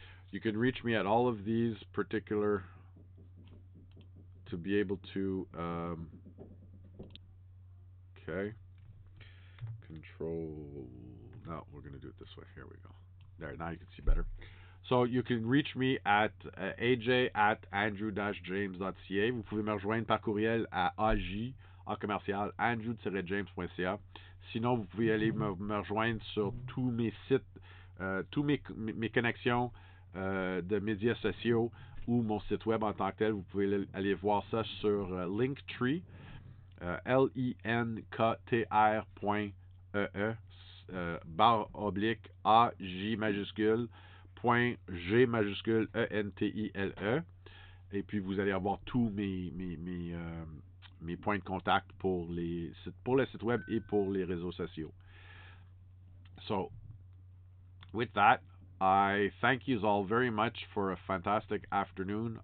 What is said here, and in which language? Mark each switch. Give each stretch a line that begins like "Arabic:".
English: You can reach me at all of these particular to be able to, okay. Control, no, we're going to do it this way. Here we go. There, now you can see better. So you can reach me at aj@andrew-james.ca.
French: Vous pouvez me rejoindre par courriel à aj@andrew-james.ca. Sinon, vous pouvez aller me rejoindre sur tous mes sites, tous mes connexions de médias sociaux ou mon site web en tant que tel. Vous pouvez aller voir ça sur Linktree, linktr.ee, barre oblique AJ majuscule point G majuscule ENTILE. Et puis vous allez avoir tous mes points de contact pour le site web et pour les réseaux sociaux.
English: So, with that, I thank you all very much for a fantastic afternoon.